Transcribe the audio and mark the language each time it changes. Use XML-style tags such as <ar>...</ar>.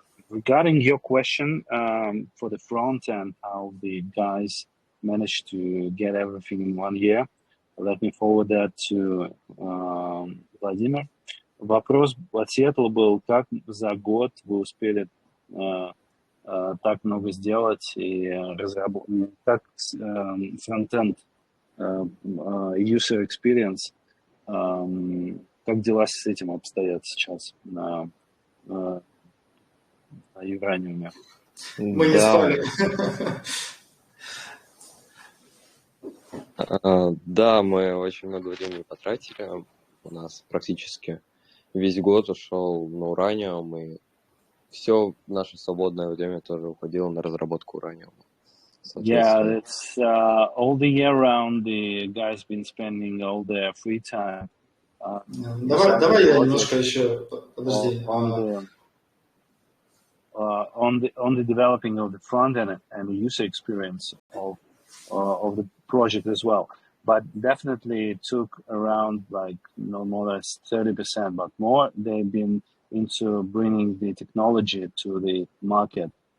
<en>Regarding your question for the front end, how the guys managed to get everything in 1 year, let me forward that to Владимир.</en> <ru>Вопрос от Сиэтла был, как за год вы успели так много сделать и разработать, как фронтенд user experience, как дела с этим обстоят сейчас на Юраниуме? Мы не спали. Да, мы очень много времени потратили. У нас практически весь год ушел на Ураниум, и все наше свободное время тоже уходило на разработку Ураниума.</ru> <en>Yeah, it's all the year round. The guys been spending all their free time.</en> <ru>Давай я немножко еще подожди.</ru> <en>On the developing of the front end and the user experience of the project as well. But definitely it took around no more or less 30%, but more they've been into bringing the technology to the market.</en>